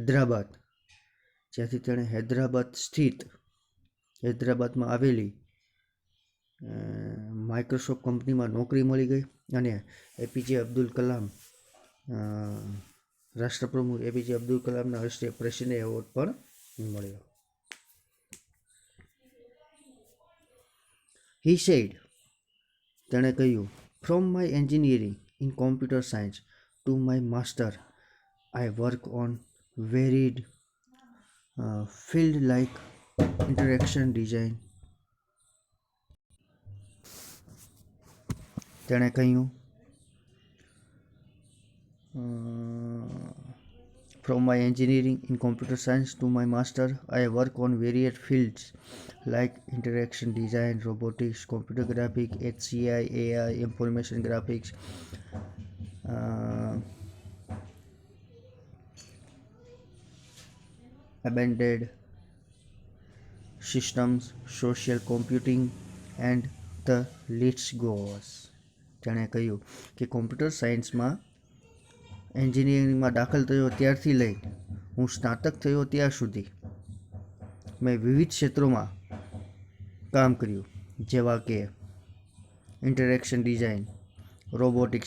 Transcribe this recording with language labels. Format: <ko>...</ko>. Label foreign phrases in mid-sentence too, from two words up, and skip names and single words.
<gu>હૈદરાબાદ સ્થિત હૈદરાબાદમાં આવેલી માઇક્રોસોફ્ટ કંપનીમાં નોકરી મળી ગઈ અને APJ અબ્દુલ કલામ રાષ્ટ્રપ્રમુખ APJ અબ્દુલ કલામના હસ્તે પ્રેસિડેન્ટ એવોર્ડ પણ મળ્યો.</gu> <en>He said,</en> <gu>તેણે કહ્યું,</gu> <en>from my engineering in computer science to my master, I work on varied field like interaction design.</en> <gu>તેણે કહ્યું,</gu> <en>from my engineering in computer science to my master, I work on varied fields like interaction design, robotics, computer graphics, HCI, AI, information graphics, embedded systems, social computing, and the list goes.</en> <gu>તેણે કહ્યું કે</gu> <en>computer science</en> <gu>એન્જિનિયરિંગમાં દાખલ થયો ત્યારથી લઈ હું સ્નાતક થયો ત્યાં સુધી મેં વિવિધ ક્ષેત્રોમાં કામ કર્યું, જેવા કે</gu> <en>interaction design, robotics.</en>